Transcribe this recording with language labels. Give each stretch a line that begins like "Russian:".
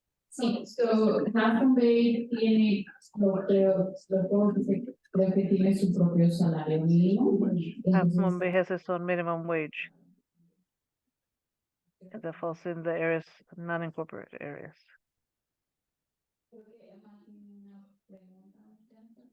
Spanish: Sí, so Half Bay tiene, los dos creo que tiene su propio salario mínimo.
English: Half
Spanish: Entonces,
English: Moon Bay has its own minimum wage. That falls in the areas, non-incorporated areas.
Spanish: creo que Emma tiene una pregunta.